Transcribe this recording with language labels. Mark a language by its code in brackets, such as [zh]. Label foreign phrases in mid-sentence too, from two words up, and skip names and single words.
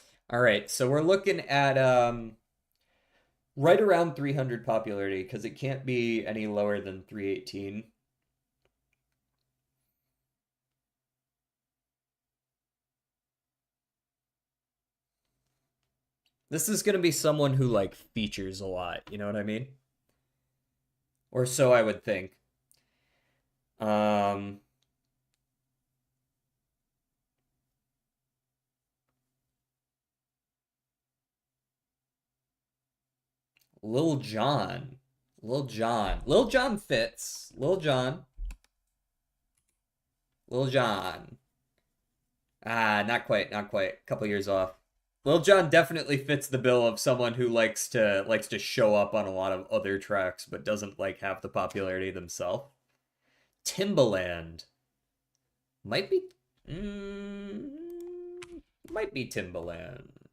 [en] All right, so we're looking at right around 300 popularity because it can't be any lower than 318. This is going to be someone who like features a lot, you know what I mean? Or so I would think. Um Lil Jon. Lil Jon. Lil Jon fits. Lil Jon. Lil Jon. Ah, not quite, not quite. A couple years off. Lil Jon definitely fits the bill of someone who likes to show up on a lot of other tracks but doesn't like have the popularity themselves. Timbaland. Might be mm, might be Timbaland.